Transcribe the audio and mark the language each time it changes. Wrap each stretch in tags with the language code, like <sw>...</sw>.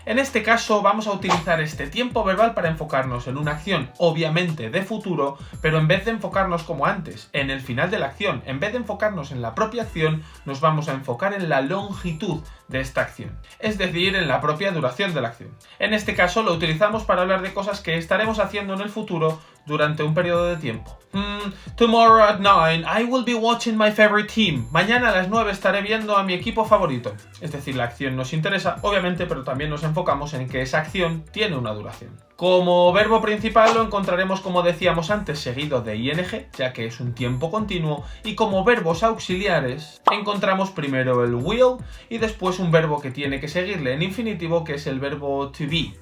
<es>En este caso vamos a utilizar este tiempo verbal para enfocarnos en una acción, obviamente de futuro, pero en vez de enfocarnos como antes, en el final de la acción, en vez de enfocarnos en la propia acción, nos vamos a enfocar en la longitud de esta acción, es decir, en la propia duración de la acción. En este caso lo utilizamos para hablar de cosas que estaremos haciendo en el futuro durante un periodo de tiempo.</es> <en>Tomorrow at 9 I will be watching my favorite team.</en> <es>Mañana a las 9 estaré viendo a mi equipo favorito. Es decir, la acción nos interesa, obviamente, pero también nos enfocamos en que esa acción tiene una duración. Como verbo principal lo encontraremos, como decíamos antes, seguido de ing, ya que es un tiempo continuo, y como verbos auxiliares encontramos primero el will y después un verbo que tiene que seguirle en infinitivo, que es el verbo to be.</es>